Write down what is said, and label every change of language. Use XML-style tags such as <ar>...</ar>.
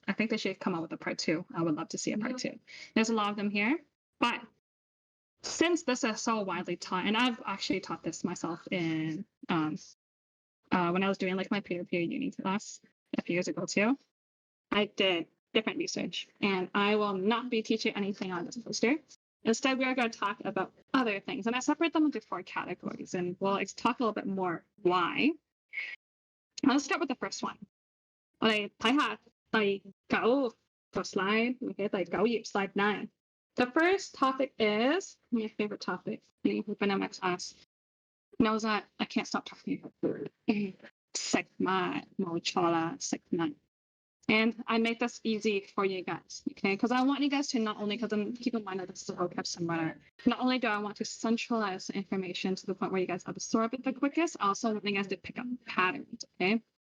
<en>I think they should come out with a part 2. I would love to see a part 2. There's a lot of them here, but since this is so widely taught, and I've actually taught this myself in when I was doing like my peer-to-peer uni class a few years ago too, I did different research, and I will not be teaching anything on this poster. Instead, we are going to talk about other things, and I separate them into 4 categories, and we'll talk a little bit more why. Let's start with the first one.</en> <yue>我哋睇下第9個 slide, okay, 第9頁 slide 9.</yue> <en>The first topic is my favorite topic. Anyone who's been in my class knows that I can't stop talking about food.</en> <yue>食物冇錯啦，食物.</yue> <en>And I make this easy for you guys, okay? Because I want you guys to not only, because keep in mind that this is a vocab summer, not only do I want to centralize the information to the point where you guys absorb it the quickest, I also want you guys to pick up patterns, okay?</en>